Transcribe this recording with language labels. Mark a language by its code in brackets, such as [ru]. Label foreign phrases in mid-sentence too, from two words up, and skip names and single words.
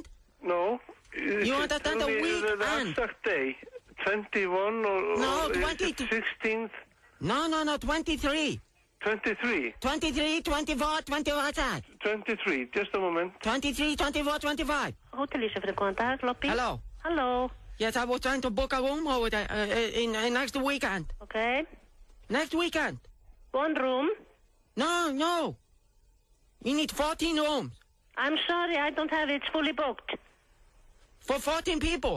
[en] No. You understand the weekend? The exact day. 21 or... No, 22. 16th? No, 23. 23? 23, 24, 25. 23, just a moment. 23, 24, 25. [is] Hotel Ísafjörður, góðan dag, [en] lobby. Hello. Hello. Yes, I was trying to book a room over there in next weekend. Okay. Next weekend. 1 room? No. We need 14 rooms. I'm sorry, I don't have it. It's fully booked. For 14 people?